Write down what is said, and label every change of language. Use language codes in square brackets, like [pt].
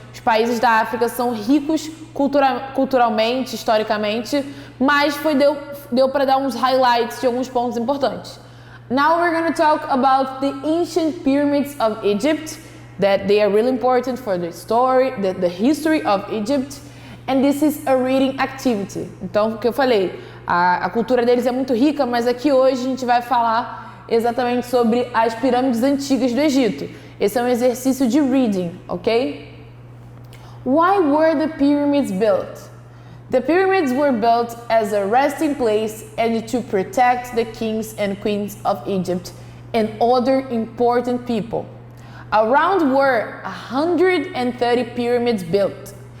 [pt] Os países da África são ricos culturalmente, historicamente, mas deu para dar uns highlights de alguns pontos importantes. [en] Now we're going to talk about the ancient pyramids of Egypt, that they are really important for the story, the history of Egypt, and this is a reading activity. [pt] Então, o que eu falei, a cultura deles é muito rica, mas aqui hoje a gente vai falar exatamente sobre as pirâmides antigas do Egito. Esse é um exercício de reading, ok? [en] Why were the pyramids built? The pyramids were built as a resting place and to protect the kings and queens of Egypt and other important people. Around were 130 pyramids built.